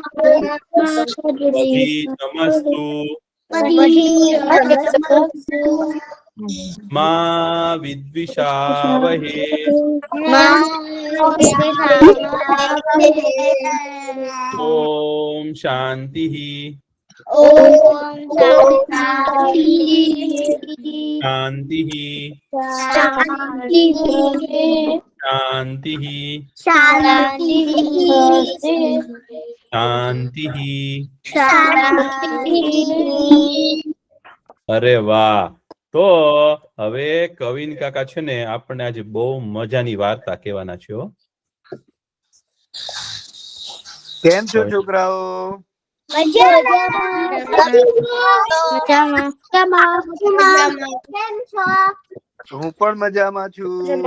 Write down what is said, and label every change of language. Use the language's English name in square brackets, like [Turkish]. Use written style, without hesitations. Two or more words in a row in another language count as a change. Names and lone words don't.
[Sanskrit] धीतमस्तु मा विद्विषावहे ओम शांति शांति शांति शांति [Gujarati] અરે વાહ તો હવે કવિન કાકા છે ને આપણે આજે બહુ મજાની વાર્તા કહેવાના છે હો. કેમ છો છોકરાઓ? હું પણ મજામાં છું.